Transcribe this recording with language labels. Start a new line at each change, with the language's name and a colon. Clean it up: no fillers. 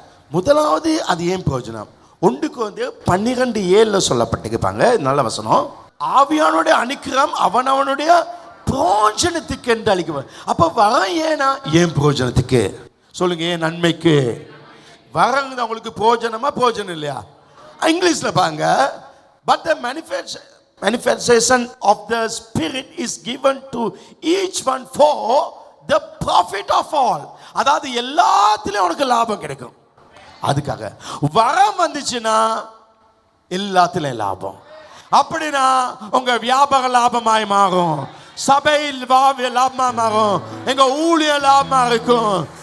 Tamil: முதலாவது அது ஏன் பிரயோஜனம்? 1 கொரிந்தியர் 12:7 சொல்லப்பட்டிருப்பாங்க. நல்ல வசனம். ஆவியானுடைய அனுக்கிரம் அவனவனுடைய பிரயோஜனத்துக்கு என்று அளிக்க. அப்ப வரம் ஏனா? ஏன் பிரயோஜனத்துக்கு சொல்லுங்க. ஏன் நன்மைக்கு. வரம் உங்களுக்கு பிரயோஜனமா பிரயோஜனம் இல்லையா? இங்கிலீஷ்ல பாங்க.
English: But the manifestation of the Spirit is given to each one for the profit of all.
Tamil: அதாவது எல்லாத்திலும் உனக்கு லாபம் கிடைக்கும். அதுக்காக வரம் வந்துச்சுன்னா எல்லாத்திலும் லாபம். அப்படின்னா உங்க வியாபார லாபமாய் மாறும், சபையில் லாபமா மாறும், எங்க ஊழிய லாபமா இருக்கும்.